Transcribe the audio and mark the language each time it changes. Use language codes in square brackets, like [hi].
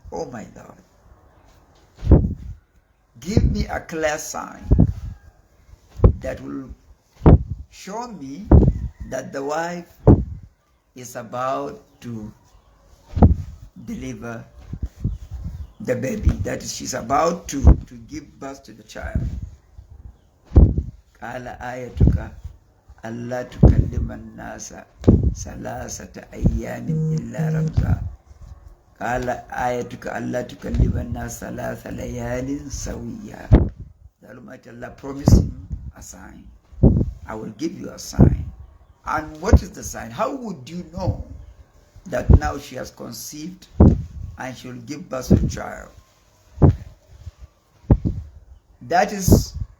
[en] Oh my Lord, give me a clear sign that will show me that the wife is about to deliver the baby, that is, she's about to give birth to the child. [ar] قال آيتك ألا تكلم الناس ثلاثة أيام إلا رمزا. قال آيتك ألا تكلم الناس ثلاث ليال سويا. [en] The Almighty Allah promised him a sign. I will give you a sign. And what is the sign? How would you know that now she has conceived and she will give birth to a child? That is